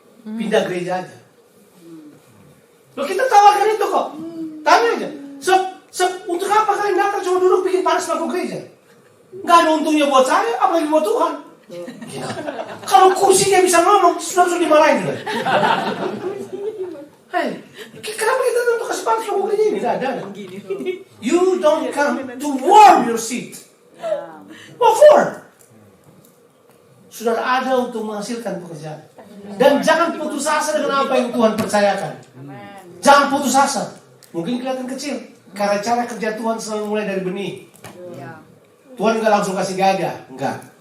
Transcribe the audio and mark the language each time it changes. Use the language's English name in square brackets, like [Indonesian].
[Indonesian] Pindah gereja aja. Loh, kita tawarkan itu kok. Tanya aja. Untuk apa kalian datang cuma duduk bikin panas bangku gereja? Nggak ada untungnya buat saya, apalagi buat Tuhan. Ya. Kalau kursinya bisa ngomong, sudah dimarahin. Hei, kenapa kita untuk kasih panas bangku gereja ini? Nggak ada. [English] You don't come to warm your seat. What for? [Indonesian] Sudah ada untuk menghasilkan pekerjaan. Dan jangan putus asa dengan apa yang Tuhan percayakan. Jangan putus asa. Mungkin kelihatan kecil. Karena cara kerja Tuhan selalu mulai dari benih. Tuhan enggak langsung kasih gagah. Enggak.